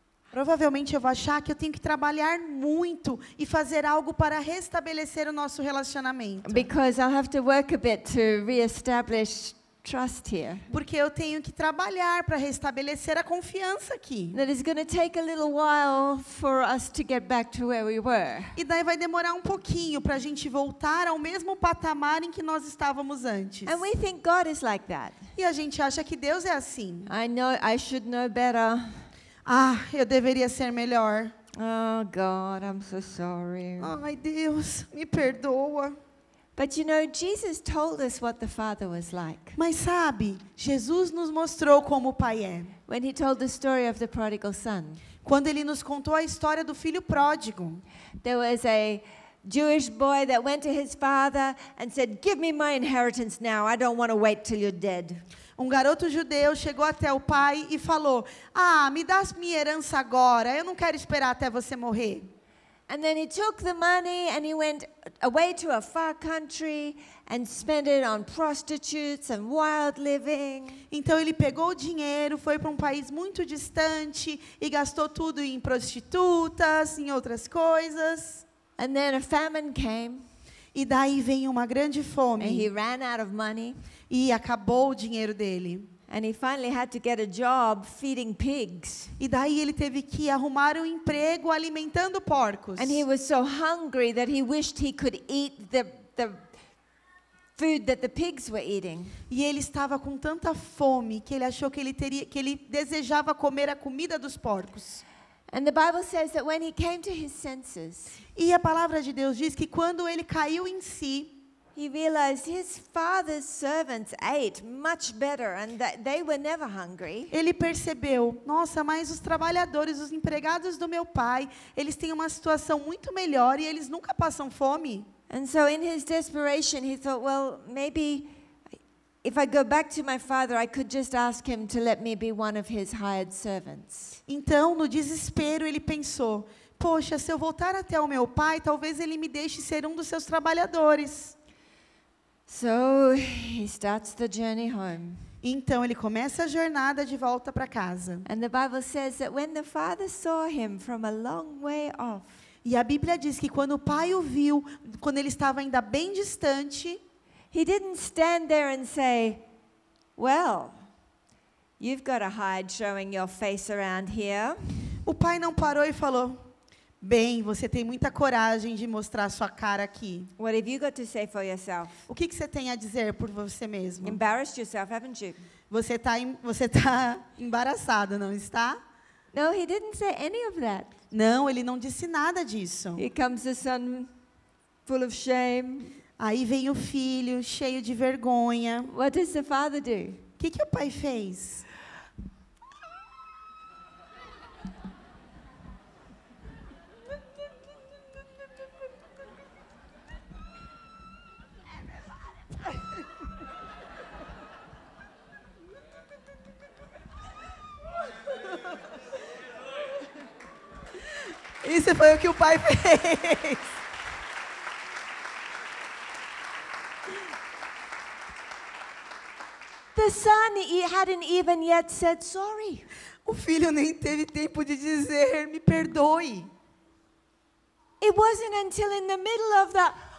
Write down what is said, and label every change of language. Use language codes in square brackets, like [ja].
[pt] provavelmente eu vou achar que eu tenho que trabalhar muito e fazer algo para restabelecer o nosso relacionamento. [en] Because I'll have to work a bit to reestablish trust here. [pt] Porque eu tenho que trabalhar para restabelecer a confiança aqui. [en] That it's going to take a little while for us to get back to where we were. [pt] E daí vai demorar um pouquinho para a gente voltar ao mesmo patamar em que nós estávamos antes. [en] And we think God is like that. [pt] E a gente acha que Deus é assim. [en] I know I should know better. [pt] Eu deveria ser melhor. [en] Oh God, I'm so sorry. [pt] Ai, Deus, me perdoa. [en] But you know, Jesus told us what the Father was like. [pt] Mas sabe, Jesus nos mostrou como o Pai é. [en] When he told the story of the prodigal son, [pt] Quando ele nos contou a história do filho pródigo. [en] there was a Jewish boy that went to his father and said, "Give me my inheritance now. I don't want to wait till you're dead." [pt] Garoto judeu chegou até o pai e falou: me dá minha herança agora, eu não quero esperar até você morrer. [en] And then he took the money and he went away to a far country and spent it on prostitutes and wild living. [pt] Então ele pegou o dinheiro, foi para um país muito distante e gastou tudo em prostitutas, em outras coisas. [en] And then a famine came [pt] E daí veio uma grande [en] and he [pt] fome [en] ran out of money. [pt] e acabou o dinheiro dele. [en] And he finally had to get a job feeding pigs. [pt] E daí ele teve que arrumar um emprego alimentando porcos. [en] And he was so hungry that he wished he could eat the food that the pigs were eating. [pt] E ele estava com tanta fome que ele achou que ele desejava comer a comida dos porcos. [en] And the Bible says that when he came to his senses, [pt] E a palavra de Deus diz que quando ele caiu em si, [en] he realized his father's servants ate much better and that they were never hungry. [pt] ele percebeu: nossa, mas os trabalhadores, os empregados do meu pai, eles têm uma situação muito melhor e eles nunca passam fome. [en] And so in his desperation, he thought, well, maybe if I go back to my father, I could just ask him to let me be one of his hired servants. [pt] Então, no desespero, ele pensou: poxa, se eu voltar até o meu pai, talvez ele me deixe ser um dos seus trabalhadores. [en] So he starts the journey home. [pt] Então, ele começa a jornada de volta para casa. [en] And the Bible says that when the father saw him from a long way off, [pt] E a Bíblia diz que quando o pai o viu, quando ele estava ainda bem distante, [en] he didn't stand there and say, well, you've got a hide showing your face around here. [pt] o pai não parou e falou: bem, você tem muita coragem de mostrar sua cara aqui. [en] What have you got to say for yourself? [pt] O que você tem a dizer por você mesmo? [en] Embarrassed yourself, haven't you? [pt] Você tá embaraçado, não está? [en] No, he didn't say any of that. [pt] Não, ele não disse nada disso. [en] Here comes the son full of shame. [pt] Aí veio o filho, cheio de vergonha. [en] What does the father do? [pt] O que o pai fez? Isso foi o que o pai fez. [en] The son hadn't even yet said sorry. [pt] O filho nem teve tempo de dizer: me perdoe. [en] It wasn't until in the middle of the